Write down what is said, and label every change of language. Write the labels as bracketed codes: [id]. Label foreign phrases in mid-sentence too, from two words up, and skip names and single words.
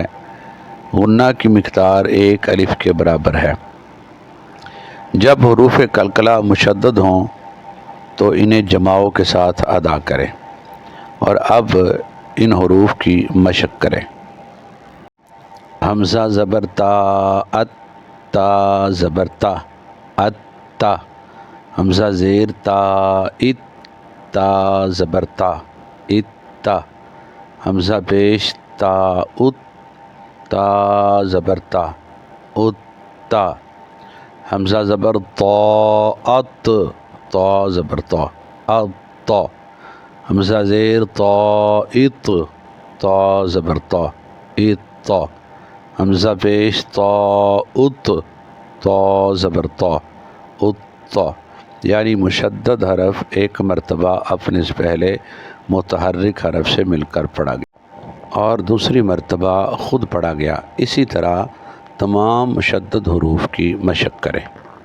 [ur] غنہ کی مقدار 1 الف کے برابر ہے۔ جب حروف قلقلہ مشدد ہوں تو انہیں جماؤں کے ساتھ ادا کریں، اور اب ان حروف کی مشق کریں۔ حمزہ زبر تا، ات تا زبر تا، ات تا۔ حمزہ زیر تا، ات تا زبر تا، ات تا۔ حمزہ پیش تا، ات تا زبر تا، ات تا۔ حمزہ زبر تا، ات تا زبر تا، ات تا۔ حمزہ زیر تا، ات تا زبر تا، ات تا۔ حمزہ پیش تا، ات تا زبر تا، ات تا۔ یعنی مشدد حرف ایک مرتبہ اپنے سے پہلے متحرک حرف سے مل کر پڑھا گیا اور دوسری مرتبہ خود پڑھا گیا۔ اسی طرح تمام مشدد حروف کی مشق کریں۔